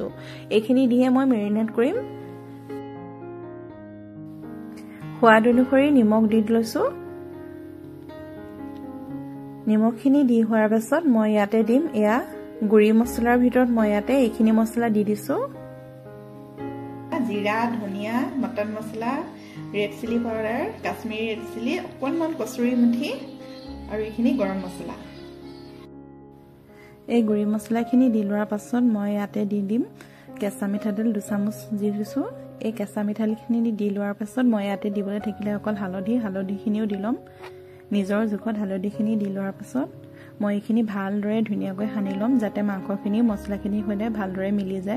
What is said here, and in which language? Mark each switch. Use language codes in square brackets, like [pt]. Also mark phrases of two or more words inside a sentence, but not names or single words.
[as] এইখিনি দিয়ে মই মেৰিনেট কৰিম। সোৱাদ অনুসৰি নিমখ দি লৈছো। নিমখখিনি দি হোৱাৰ পাছত মই ইয়াতে দিম এয়া গুৰি মছলাৰ ভিতৰত মই ইয়াতে এইখিনি মছলা দি দিছো। [hi] जीरा धनिया मटन मसला रेड चिली पाउडार काश्मीरी रेड चिली अकणमान कसुरी मेथी और ये गरम मसला [as] এই গুৰি মছলাখিনি দি লোৱাৰ পাছত মই ইয়াতে দি দিম কেঁচা মিঠাতেল 2 চামুচ দি দিছো। এই কেঁচা মিঠাতেলখিনি দি লোৱাৰ পাছত মই ইয়াতে দিবলৈ থাকিলে অকল হালধিখিনিও দি লম। নিজৰ জোখত হালধিখিনি দি লোৱাৰ পাছত মই এইখিনি ভালদৰে ধুনীয়াকৈ সানি লম যাতে মাংসখিনি মছলাখিনিৰ সৈতে ভালদৰে মিলি যায়।